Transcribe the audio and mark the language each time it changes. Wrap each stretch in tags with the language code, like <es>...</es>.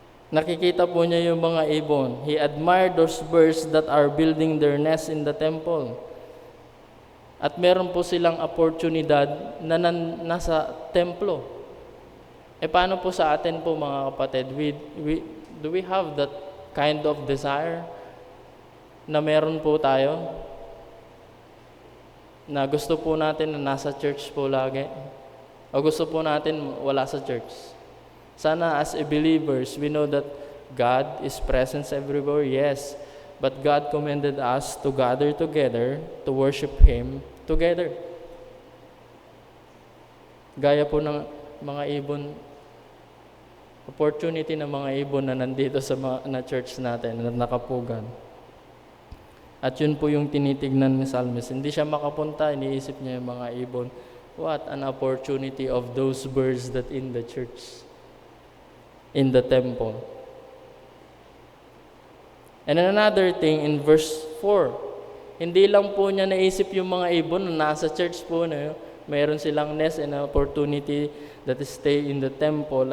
<tl>Nakikita po niya yung mga ibon.</tl> <en>He admired those birds that are building their nest in the temple.</en> <tl>At meron po silang oportunidad na nasa templo. Paano po sa atin po mga kapatid?</tl> <en>Do we have that kind of desire</en> <tl>na meron po tayo? Na gusto po natin na nasa church po lagi? O gusto po natin wala sa church? Sana</tl> <en>as a believers, we know that God is present everywhere, yes. But God commanded us to gather together, to worship Him together.</en> <tl>Gaya po ng mga ibon, opportunity ng mga ibon na nandito sa na church natin, na nakapugan. At yun po yung tinitignan ni Psalmist. Hindi siya makapunta, iniisip niya yung mga ibon.</tl> <en>What an opportunity of those birds that in the church, in the temple. And another thing, in verse 4,</en> <tl>hindi lang po niya naisip yung mga ibon na nasa church po na mayroon silang nest</tl> <en>and opportunity that stay in the temple.</en>